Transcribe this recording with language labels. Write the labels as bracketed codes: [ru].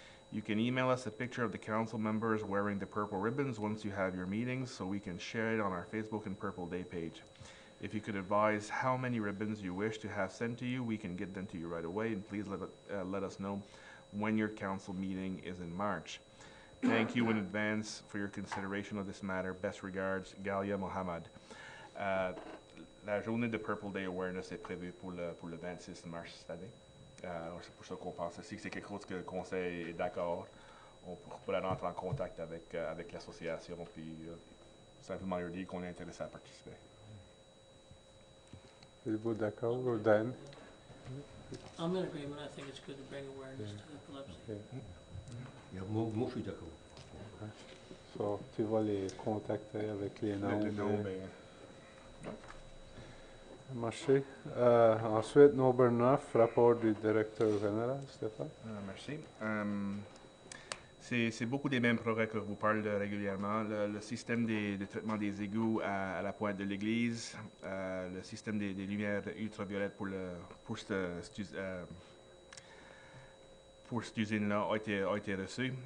[en] You can email us a picture of the council members wearing the purple ribbons once you have your meetings so we can share it on our Facebook and Purple Day page. If you could advise how many ribbons you wish to have sent to you, we can get them to you right away, and please let us know when your council meeting is in March. Thank you in advance for your consideration of this matter. Best regards, Galia Mohammed. [fr] La journée de Purple Day Awareness est prévue pour le 26 mars cette année. C'est pour ça qu'on pense aussi que c'est quelque chose que le Conseil est d'accord. On pourrait rentrer en contact avec l'association, puis simplement leur dire qu'on est intéressé à participer. Êtes-vous d'accord, Dan? [en] I'm in agreement. I think it's good to bring awareness to epilepsy. [fr] Moi, je suis d'accord. So, tu vas les contacter avec les noms. Le nom, Marché. Ensuite, [en] number 9, [fr] rapport du directeur général, Stéphane. Merci. C'est beaucoup des mêmes progrès que je vous parle régulièrement. Le système de traitement des égouts à la pointe de l'église, le système des lumières ultraviolettes pour cette usine-là a été reçu.